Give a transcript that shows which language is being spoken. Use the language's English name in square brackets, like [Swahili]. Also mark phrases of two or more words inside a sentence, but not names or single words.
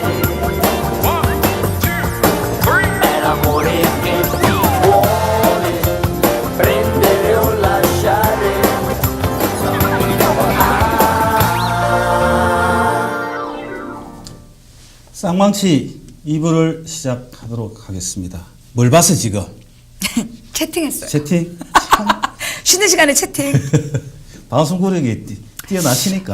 [Italian] È l'amore che ti vuole prendere o lasciare. [Korean] 쌍망치 2부를 시작하도록 하겠습니다. 뭘 봤어 지금? 채팅했어요. 채팅? 쉬는 시간에 채팅. 방송국에 뛰어나시니까.